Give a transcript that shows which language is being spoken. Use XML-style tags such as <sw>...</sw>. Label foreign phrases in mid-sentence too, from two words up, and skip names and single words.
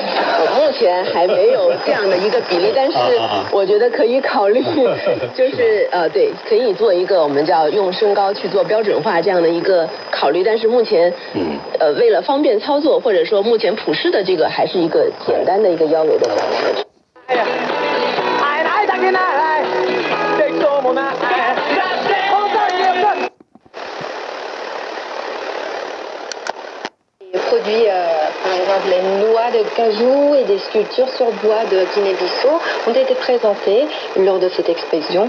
<zh>目前还没有这样的一个比例，但是我觉得可以考虑，就是对，可以做一个我们叫用身高去做标准化这样的一个考虑，但是目前为了方便操作，或者说目前普世的这个还是一个简单的一个腰围的小孩。</zh> <fr>Produit par exemple les noix de cajou et des sculptures sur bois de Guinée-Bissau ont été présentées lors de cette exposition.</fr>